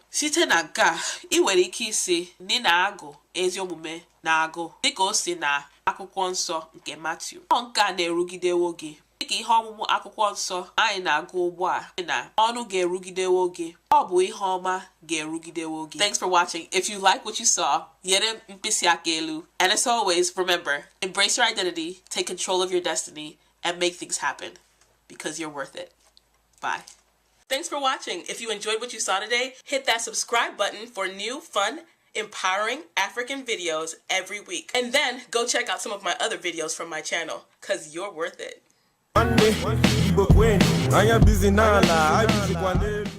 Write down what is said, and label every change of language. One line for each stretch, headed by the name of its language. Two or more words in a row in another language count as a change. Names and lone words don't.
Igbo: Site na nke a, ị nwere ike isi na ị na-agụ ezi omume na agụ dịka o si na akwụkwọ nsọ nke Matiu. Ọ nke a na-erugidewo gị dịka ihe ọmụmụ akwụkwọ nsọ anyị na-agụ ugbu a na ọnụ ga-erugidewo gị, ọ bụ ihe ọma ga-erugidewo gị.
English: Thanks for watching. If you like what you saw,
Igbo: nyere mkpịsị aka elu.
English: And as always, remember, embrace your identity, take control of your destiny, and make things happen because you're worth it. Bye. Thanks for watching. If you enjoyed what you saw today, hit that subscribe button for new, fun, empowering African videos every week. And then go check out some of my other videos from my channel because you're worth it.
Igbo: Igbo kweni, anya busy n'ala,
English: I busy